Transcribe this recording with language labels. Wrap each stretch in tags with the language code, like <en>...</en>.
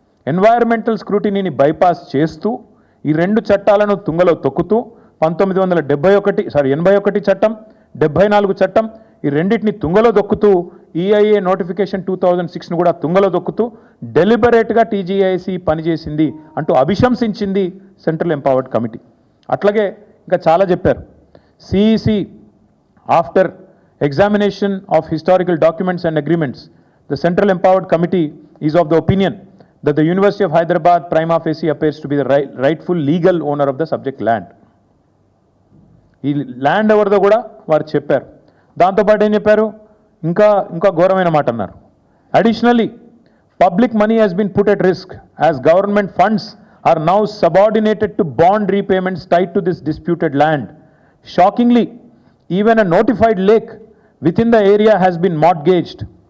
<te>Environmental స్క్రూటినీని bypass చేస్తూ ఈ రెండు చట్టాలను తుంగలో తొక్కుతూ 81 చట్టం, 74 చట్టం, ఈ రెండింటిని తుంగలో దొక్కుతూ ఈఐఏ నోటిఫికేషన్ 2006ను కూడా తుంగలో దొక్కుతూ డెలిబరేట్గా టీజీఐఏసీ పనిచేసింది అంటూ అభిశంసించింది సెంట్రల్ ఎంపవర్డ్ కమిటీ. అట్లాగే ఇంకా చాలా చెప్పారు.</te> <en>CEC after examination of historical documents and agreements, the central empowered committee is of the opinion that the University of Hyderabad prima facie appears to be the rightful legal owner of the subject land.</en> <te>ఈ land ఎవరిదో కూడా వారు చెప్పారు. దాంతోపాటు ఏం చెప్పారు, ఇంకా ఘోరమైన మాట అన్నారు.</te> <en>Additionally public money has been put at risk as government funds are now subordinated to bond repayments tied to this disputed land. Shockingly even a notified lake within the area has been mortgaged.</en>